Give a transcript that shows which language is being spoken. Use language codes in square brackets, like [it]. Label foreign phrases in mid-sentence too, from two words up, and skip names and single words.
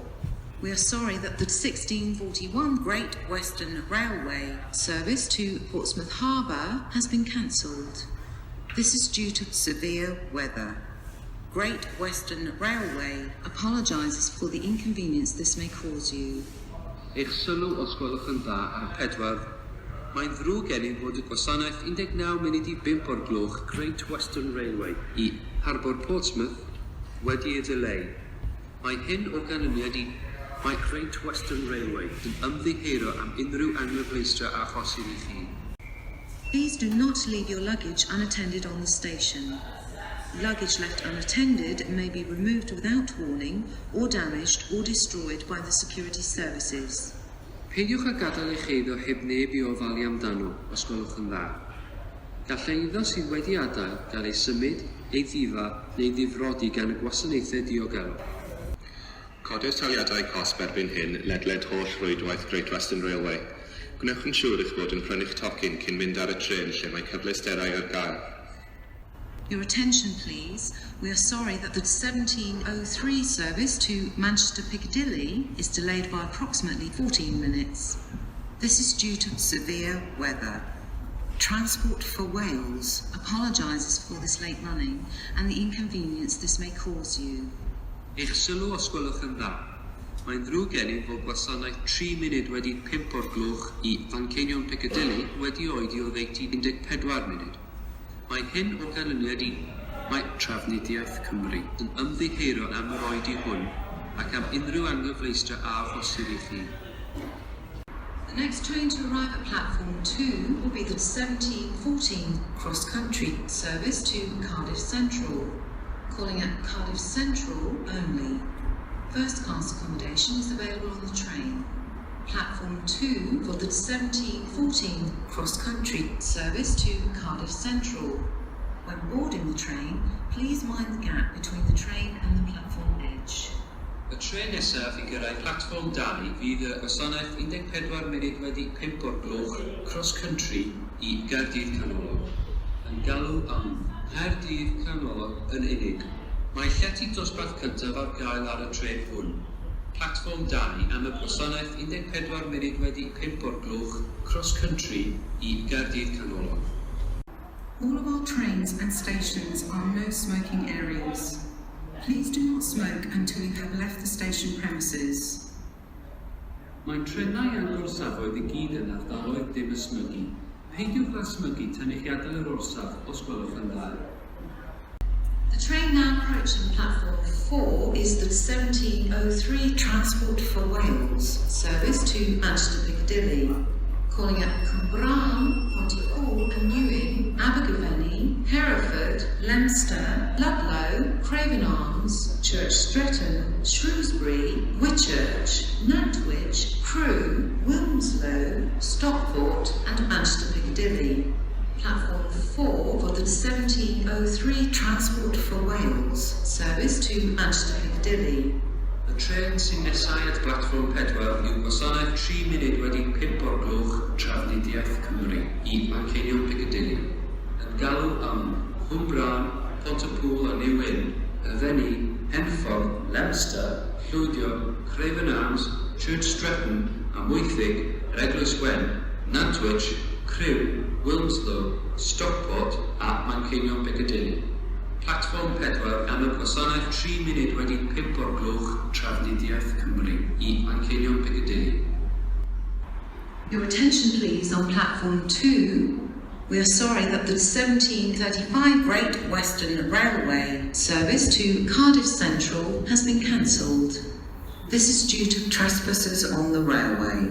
[en] We are sorry that the 1641 Great Western Railway service to Portsmouth Harbour has been cancelled. This is due to severe weather. Great Western Railway apologises for the inconvenience this may cause you. [cy] Eich sylw os gwelwch yn dda ar y pedwar. Mae'n ddrwg gennym fod y gwasanaeth 19 munud i 5 o'r gloch Great Western Railway i Harbwr Portsmouth wedi ei dileu. Mae hyn o ganlyniad i mae Great Western Railway yn ymddiheuro am unrhyw anghyfleustra a chosir i chi. [en] Please do not leave your luggage unattended on the station. Luggage left unattended may be removed without warning or damaged or destroyed by the security services. [cy] Peidiwch â gadael eich eiddo heb neb i ofalu amdano os gwelwch yn dda. Gall eiddo sydd wedi adael gael ei symud, ei ddifa neu ddifrodi gan y gwasanaethau diogelwch. Codi'r taliadau cosb erbyn hyn ledled holl rwydwaith Great Western Railway. Gwnewch yn siŵr eich bod yn prynu'ch tocyn cyn mynd ar y tren lle mae cyfleusterau ar gael. [en] Your attention please. We are sorry that the 1703 service to Manchester Piccadilly is delayed by approximately 14 minutes. This is due to severe weather. Transport for Wales apologises for this late running and the inconvenience this may cause you. [cy] Eich sylw os gwelwch yn dda. Mae'n ddrwg gennym fod gwasanaeth 3 munud wedi 5 o'r gloch i Fanceinion Piccadilly wedi oedi o ddeutu 14 munud. Mae hyn o ganlyniad i mae Trafnidiaeth Cymru yn ymddiheuro am yr oedi hwn ac am unrhyw anghyfleustra a phosib i chi. [en] The next train to arrive at platform 2 will be the 1714 cross-country service to Cardiff Central, calling at Cardiff Central only. First class accommodation is available on the train. Platform 2 for the 1714 cross-country service to Cardiff Central. When boarding the train, please mind the gap between the train and the platform edge. [cy] Y tren nesaf i gyrraedd platform 2 fydd y gwasanaeth 14 munud wedi 5 o'r gloch cross-country i Gaerdydd Canolog. Yn galw am Gaerdydd Canolog yn unig. Mae llety dosbarth cyntaf ar gael ar y tren hwn. Platform 2 am y gwasanaeth 14 munud wedi 5 o'r gloch cross-country i Gaerdydd Canolog. [en] All of our trains and stations are no smoking areas. Please do not smoke until you have left the station premises. [cy] Mae'n trenau angorsafoedd I gyd yn ardaloedd dim ysmygu. Peidiwch â smygu tan I chi adael yr orsaf os gwelwch yn dda. [en] The train now approaching platform 4 is the 1703 Transport for Wales service to Manchester Piccadilly, calling at Cwmbran, Pontypool and Newing, Abergavenny, Hereford, Leicester, Ludlow, Craven Arms, Church Stretton, Shrewsbury, Whitchurch, Nantwich, Crewe, Wilmslow, Stockport and Manchester Piccadilly. Platform 4 for the 1703 Transport for Wales service to Manchester Piccadilly. [cy] Y tren sy'n nesau at platform 4 yw gwasanaeth 3 munud wedi 5 o'r gloch Trafnidiaeth Cymru I Fanceinion Piccadilly. Yn galw am Cwmbran, Pontypool a Newin, Yfenny, Henffordd, Leicester, Llwydion, Craven Arms, Church Stretton a Mwythig, Eglwys Wen, Nantwich, Crewe, Wilmslow, Stockport a Manceinion Piccadilly. Platform 4 am y gwasanaeth 3 munud wedi 5 o'r gloch Trafnidiaeth Cymru I Manceinion Piccadilly. [en] Your attention please on platform 2. We are sorry that the 1735 Great Western Railway service to Cardiff Central has been cancelled. This is due to trespassers on the railway.